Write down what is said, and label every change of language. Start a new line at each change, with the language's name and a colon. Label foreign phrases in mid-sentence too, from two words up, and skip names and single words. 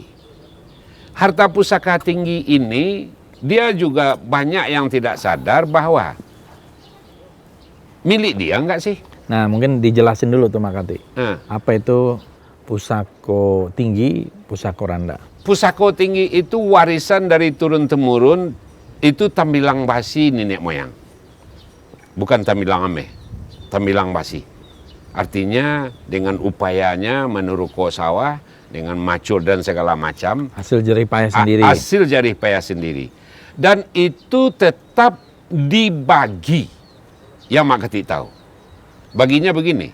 Indonesian: Harta pusaka tinggi ini dia juga banyak yang tidak sadar bahwa milik dia enggak sih? Nah, mungkin dijelasin dulu tuh Makati. Apa itu
Minangkabau: pusako tinggi, pusako rendah? Pusako tinggi
Indonesian: itu warisan dari turun-temurun, itu
Minangkabau: Tambilang Basi
Indonesian: nenek moyang.
Minangkabau: Bukan Tambilang Ameh, Tambilang Basi.
Indonesian: Artinya dengan upayanya menuruko sawah, dengan macul dan segala macam. Hasil jerih payah sendiri. Hasil jerih payah sendiri. Dan itu tetap dibagi. Yang Mak Keti tahu. Baginya begini.